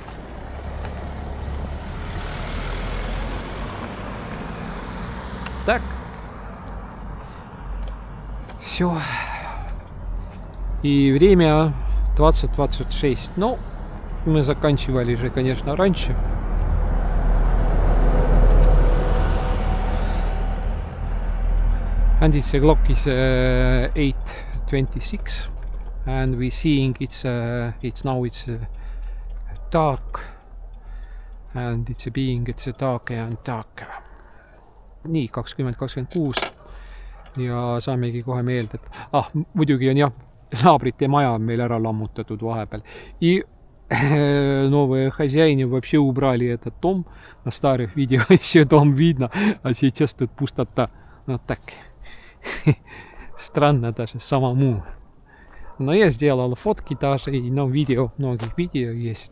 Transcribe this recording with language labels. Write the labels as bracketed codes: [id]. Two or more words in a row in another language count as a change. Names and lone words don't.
[ru] Так. Все. И время 20:26. Ну, мы заканчивали же, конечно, раньше. [en] And it's clock is 8:26. And we seeing it's now dark, and it's darker and darker. [et] Nii 20:26 ja saamegi kohe meelde, et muidugi on jah, naabrite maja on meil ära lammutatud vahepeal. [ru] И новые хозяины вообще убрали этот дом. На старых видео еще дом видно, а сейчас тут пустота. Ну так странно даже самому. Но я сделал фотки даже, и на видео, многих видео есть.